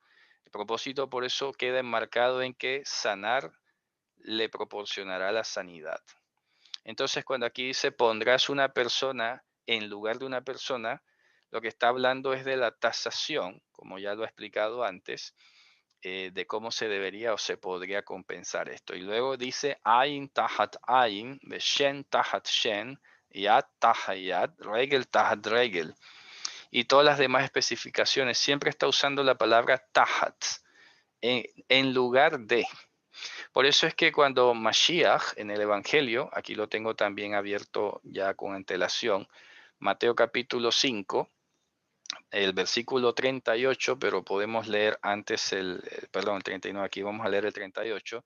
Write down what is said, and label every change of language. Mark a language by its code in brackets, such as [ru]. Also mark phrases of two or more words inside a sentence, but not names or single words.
[es] El propósito por eso queda enmarcado en que sanar le proporcionará la sanidad. Entonces, cuando aquí dice pondrás una persona en lugar de una persona, lo que está hablando es de la tasación, como ya lo he explicado antes, de cómo se debería o se podría compensar esto. Y luego dice [he] עין תחת עין, שן תחת שן, יד תחת יד, רגל תחת רגל. [es] Y todas las demás especificaciones siempre está usando la palabra tahat en lugar de. Por eso es que cuando Mashiach en el Evangelio, aquí lo tengo también abierto ya con antelación, Mateo capítulo 5, el versículo 38, pero podemos leer antes perdón, el 39, aquí vamos a leer el 38.